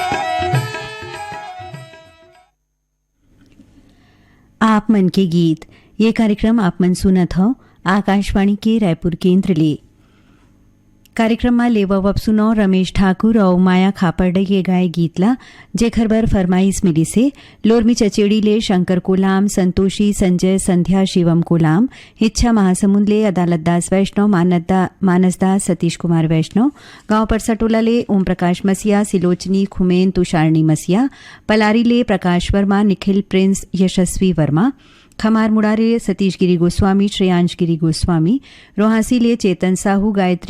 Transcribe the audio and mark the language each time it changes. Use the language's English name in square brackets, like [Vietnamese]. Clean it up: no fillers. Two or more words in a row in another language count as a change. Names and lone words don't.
[Chhattisgarhi] आप मन के गीत ये कार्यक्रम आप मन सुनत हो आकाशवाणी के रायपुर केंद्र ले। कार्यक्रम में लेवब सुनो रमेश ठाकुर और माया खापर्डे के गाय गीतला जेखर बर फरमाइश मिली से लोरमी चचेड़ी ले शंकर कोलाम, संतोषी, संजय, संध्या, शिवम कोलाम, इच्छा महासमुंद ले अदालत दास वैष्णव, मानसदास, सतीश कुमार वैष्णव, गांव परसटोला ले ओम प्रकाश मसिया, सिलोचनी, खुमेन, तुषारणी मसिया, पलारी ले प्रकाश वर्मा, निखिल, प्रिंस, यशस्वी वर्मा, खमार मुड़ारे सतीश गिरी गोस्वामी, श्रेयांश गिरी गोस्वामी, रोहासी ले चेतन साहू, गायत्री